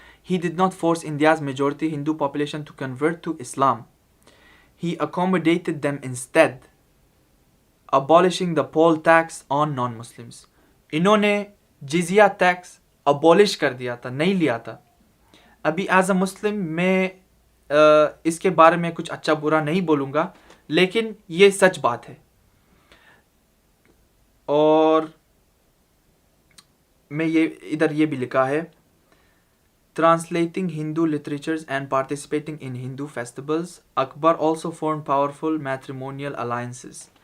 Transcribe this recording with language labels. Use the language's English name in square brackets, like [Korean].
[English] He did not force India's majority Hindu population to convert to Islam. He accommodated them instead, abolishing the poll tax on non-Muslims. [Urdu] انہوں نے جزیہ tax abolish کر دیا تھا, نہیں لیا تھا. ابھی [English] as a Muslim [Urdu] میں اس کے بارے میں کچھ اچھا برا نہیں بولوں گا, لیکن یہ سچ بات ہے. اور میں یہ ادھر یہ بھی لکھا ہے [English] translating Hindu literatures and participating in Hindu festivals. Akbar also formed powerful matrimonial alliances.